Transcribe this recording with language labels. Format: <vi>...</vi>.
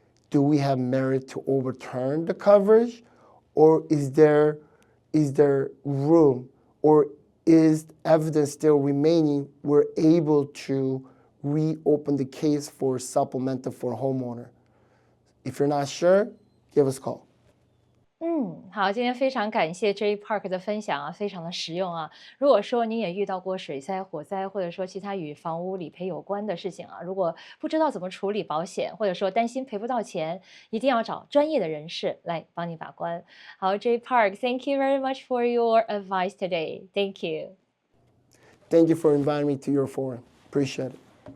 <en>Do we have merit to overturn the coverage, or is there room, or is evidence still remaining? We're able to reopen the case for supplemental for homeowner. If you're not sure, give us a call.</en> <zh>好，今天非常感谢 Jae Park 的分享啊，非常的实用啊。如果说您也遇到过水灾、火灾，或者说其他与房屋理赔有关的事情啊，如果不知道怎么处理保险，或者说担心赔不到钱，一定要找专业的人士来帮你把关。</zh> <en>好，Jae Park，thank you very much for your advice today. Thank you. Thank you for inviting me to your forum. Appreciate it.</en>